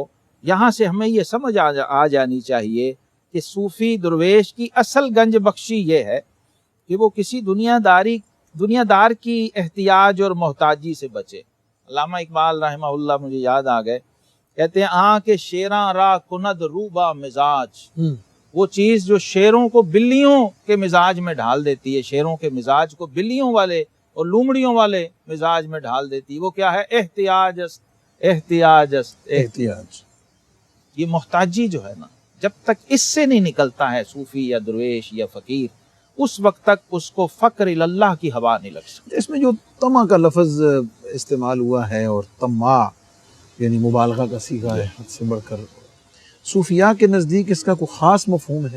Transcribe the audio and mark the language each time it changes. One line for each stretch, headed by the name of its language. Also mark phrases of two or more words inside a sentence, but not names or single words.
Urdu: یہاں سے ہمیں یہ سمجھ آ جانی چاہیے کہ صوفی درویش کی اصل گنج بخشی یہ ہے کہ وہ کسی دنیا دار کی احتیاج اور محتاجی سے بچے. علامہ اقبال رحمہ اللہ مجھے یاد آ گئے، کہتے ہیں
Persian: آن کے شیراں را کند روبا مزاج،
Urdu: وہ چیز جو شیروں کو بلیوں کے مزاج میں ڈھال دیتی ہے، شیروں کے مزاج کو بلیوں والے اور لومڑیوں والے مزاج میں ڈھال دیتی ہے، وہ کیا ہے؟
Persian: احتیاج است، احتیاج است، احتیاج.
Urdu: یہ محتاجی جو ہے نا، جب تک اس سے نہیں نکلتا ہے صوفی یا درویش یا فقیر، اس وقت تک اس کو فقر اللہ کی ہوا نہیں لگ سکتی. اس میں جو طمع کا لفظ استعمال ہوا ہے اور طماع یعنی مبالغہ کا صیغہ ہے حد سے بڑھ کر، صوفیاء کے نزدیک اس کا کوئی خاص مفہوم ہے؟